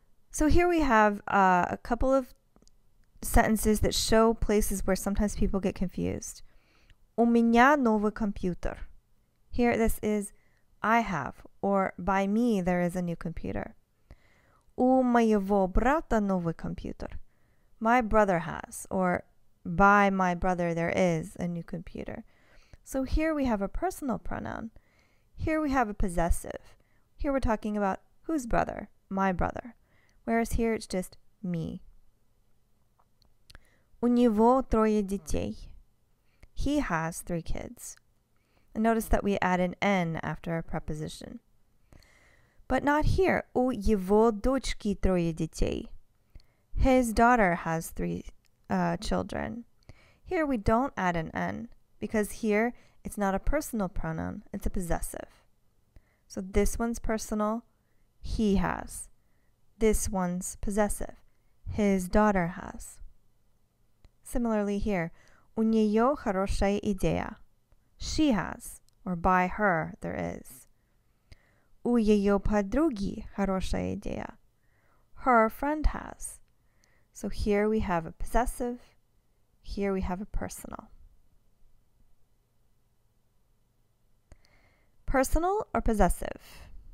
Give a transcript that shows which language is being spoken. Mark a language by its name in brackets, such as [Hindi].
[English] So here we have a couple of sentences that show places where sometimes people get confused. [Russian] У меня новый компьютер. [English] Here this is I have, or by me there is a new computer. [Russian] У моего брата новый компьютер. [English] My brother has, or by my brother there is a new computer. So here we have a personal pronoun. Here we have a possessive. Here we're talking about whose brother? My brother. Whereas here it's just me. [Russian] У него трое детей. [English] He has 3 kids. And notice that we add an N after a preposition. But not here. [Russian] У его дочки трое детей. [English] His daughter has 3 children. Here we don't add an N because here it's not a personal pronoun, it's a possessive. So this one's personal, he has. This one's possessive, his daughter has. Similarly here, [Russian] у нее хорошая идея. [English] She has, or by her there is. [Russian] У ее подруги хорошая идея. [English] Her friend has. So here we have a possessive, here we have a personal. Personal or possessive?